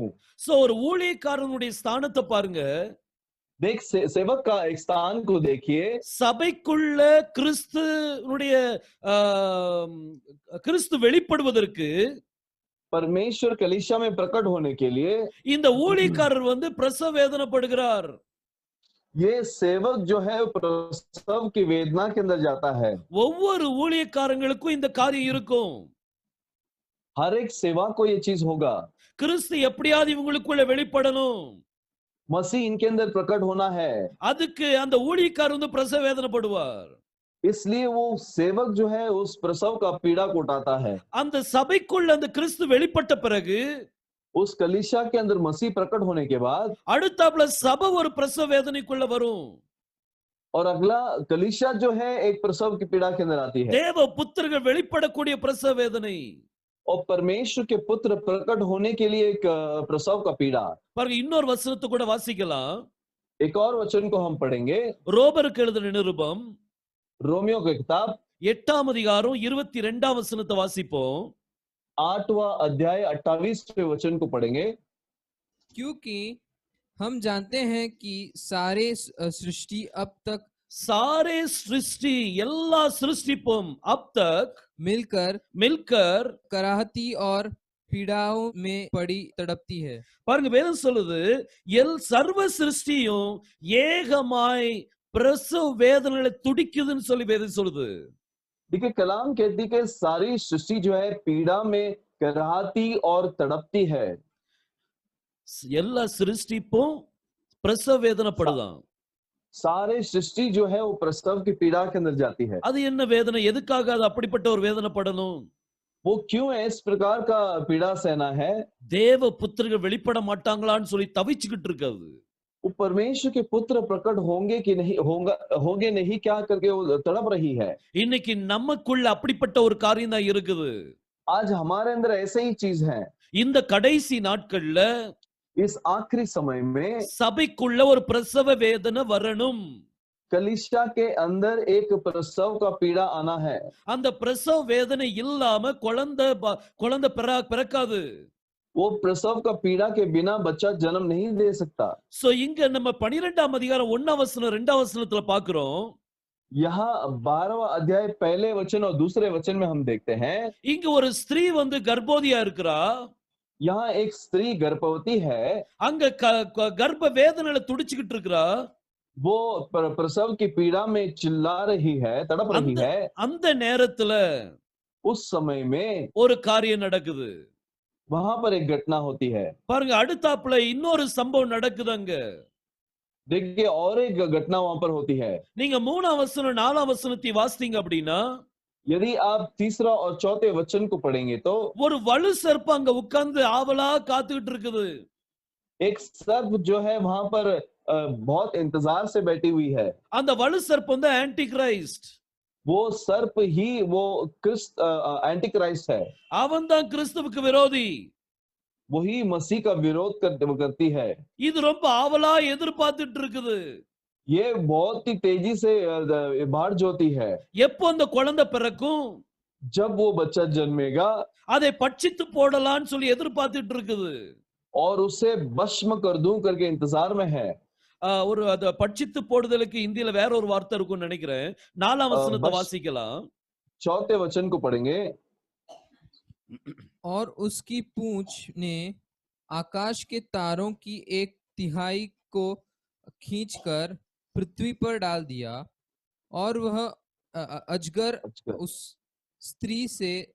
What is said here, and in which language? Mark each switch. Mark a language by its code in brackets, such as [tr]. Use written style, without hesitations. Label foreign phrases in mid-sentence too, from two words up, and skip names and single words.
[ta] சோ ஒரு ஊழியக்காரனுடைய ஸ்தானத்தை பாருங்க. [hi] देख सेवक का एक स्थान को देखिए। [ta] சபைக்குள்ள கிறிஸ்து வெளிப்படுவதற்கு [hi] परमेश्वर कलीसिया में प्रकट होने के लिए [ta] இந்த ஊழியக்காரர் பிரசவ வேதனைப்படுகிறார். [hi] ये सेवक जो है प्रसव की वेदना के अंदर जाता है। [ta] ஒவ்வொரு ஊழியக்காரங்களுக்கும் இந்த காரியம் இருக்கும். [hi] हर एक सेवा को ये चीज होगा। [ta] கிறிஸ்து எப்படியாவது இவங்களுக்குள்ள வெளிப்படணும். [hi] मसीह इनके अंदर प्रकट होना है। [ta] அதுக்கு அந்த ஊழியக்காரர் பிரசவ வேதனைப்படுவார். [hi] इसलिए वो सेवक जो है उस प्रसव का पीड़ा को उठाता है। [ta] அந்த சபைக்குள்ள அந்த கிறிஸ்து வெளிப்பட்ட பிறகு [hi] उस कलीसिया के अंदर मसीह प्रकट होने के बाद [ta] அடுத்தாப்புல சபை ஒரு பிரசவ வேதனைக்குள்ள வரும். [hi] और अगला कलीसिया जो है एक प्रसव की पीड़ा के अंदर आती है। [ta] தேவ புத்திரர்கள் வெளிப்படக்கூடிய பிரசவ வேதனை [hi] और परमेश्वर के पुत्र प्रकट होने के लिए एक प्रसव का पीड़ा। [ta] பாருங்க இன்னொரு வசனத்தை கூட வாசிக்கலாம். [hi] एक और वचन को हम पढ़ेंगे, [ta] ரோபருக்கு எழுதின நிருபம் [hi] रोमियो की किताब [ta] 8ஆம் அதிகாரம் 22ஆம் வசனத்தை வாசிப்போம். [hi] 8वां अध्याय 28वें वचन को पढ़ेंगे। क्योंकि हम जानते हैं कि सारे सृष्टि अब तक सारे सृष्टि [ta] எல்லா சிருஷ்டிப்பும் [hi] अब तक मिलकर कराहती और पीड़ाओं में पड़ी तड़पती है। [ta] பாருங்க வேதம் சொல்லுது சர்வ சிருஷ்டியும் ஏகமாய் பிரசவ வேதனையில துடிக்குதுன்னு சொல்லி வேதம் சொல்லுது. [hi] देखिए कलाम कहती कि सारी सृष्टि जो है पीड़ा में कराहती और तड़पती है। [ta] எல்லா சிருஷ்டிப்பும் பிரசவ வேதனைப்படுதான். [hi] सारे सृष्टि जो है वो प्रसव की पीड़ा के अंदर जाती है। [ta] அது என்ன வேதனை, எதுக்காக அது அப்படிப்பட்ட ஒரு வேதனைப்படணும்? [hi] वो क्यों है इस प्रकार का पीड़ा सहना है? [ta] தேவ புத்திரர்கள் வெளிப்பட மாட்டாங்களான்னு சொல்லி தவிச்சுக்கிட்டு இருக்காது. [hi] वो परमेश्वर के पुत्र प्रकट होंगे कि नहीं होंगे नहीं क्या करके वो तड़प रही है। [ta] இன்னைக்கு நமக்குள்ள அப்படிப்பட்ட ஒரு காரியம் தான் இருக்குது. [hi] आज हमारे अंदर ऐसे ही चीज है। [ta] இந்த கடைசி நாட்கள்ல [hi] इस आखिरी समय में [ta] சபைக்குள்ள ஒரு பிரசவ வேதனை வரணும். [hi] कलीसिया के अंदर एक प्रसव का पीड़ा आना है। [ta] அந்த பிரசவ வேதனை இல்லாம குழந்தை பிறக்காது. [hi] वो प्रसव का पीड़ा के बिना बच्चा जन्म नहीं दे सकता। [ta] சோ இங்க நம்ம 12ஆம் அதிகாரம் 1ஆம் வசனம் 2ஆம் வசனத்துல பாக்குறோம். [hi] यहाँ 12वां अध्याय पहले वचन और दूसरे वचन में हम देखते हैं, [ta] இங்க ஒரு ஸ்திரீ கர்ப்பவதியா இருக்கிறா. [hi] यहाँ एक स्त्री गर्भवती है। [ta] அங்க கர்ப்ப வேதனையில துடிச்சுக்கிட்டு இருக்கிறா. [hi] वो प्रसव की पीड़ा में चिल्ला रही है, तड़प रही है। [ta] அந்த நேரத்துல [hi] उस समय में [ta] ஒரு காரியம் நடக்குது. [hi] वहां पर एक घटना होती है। [ta] பாருங்க அடுத்தாப்புல இன்னொரு சம்பவம் நடக்குது அங்க. [hi] देखिए और एक घटना वहां पर होती है। [ta] நீங்க 3ஆம் வசனம் 4ஆம் வசனத்தை வாசித்தீங்க அப்படின்னா [hi] यदि आप तीसरा और चौथे वचन को पढ़ेंगे तो [ta] ஒரு வலு சர்ப்பம் அங்க உட்கார்ந்து ஆவலா காத்துக்கிட்டு இருக்குது. [hi] एक सर्प जो है वहां पर बहुत इंतजार से बैठी हुई है। [ta] அந்த வலு சர்ப்பம் தான் ஆன்டி கிரைஸ்ட். [hi] वो सर्प ही वो एंटी क्राइस्ट है। [ta] அவன் தான் கிறிஸ்துவுக்கு விரோதி. [hi] वही मसीह का विरोध करती है। [ta] இது ரொம்ப ஆவலா எதிர்பார்த்துட்டு இருக்குது. [hi] ये बहुत ही तेजी से बाहर जोती है। [ta] எப்போ அந்த குழந்தை பிறக்கும், [hi] जब वो बच्चा जन्मेगा, [ta] அதை பட்சித்து போடலாம்னு சொல்லி எதிர்பார்த்துட்டு இருக்குது. [hi] और उसे भस्म कर दूं करके इंतजार में है। [ta] ஒரு அத பட்சித்து போடுதலுக்கு இந்தியில வேற ஒரு வார்த்தை இருக்கும்னு நினைக்கிறேன். 4ஆம் வசனத்தை வாசிக்கலாம். [hi] चौथे वचन को पढ़ेंगे। और उसकी पूंछ ने आकाश के तारों की 1/3 को खींचकर पृथ्वी पर डाल दिया और वह अजगर उस स्त्री से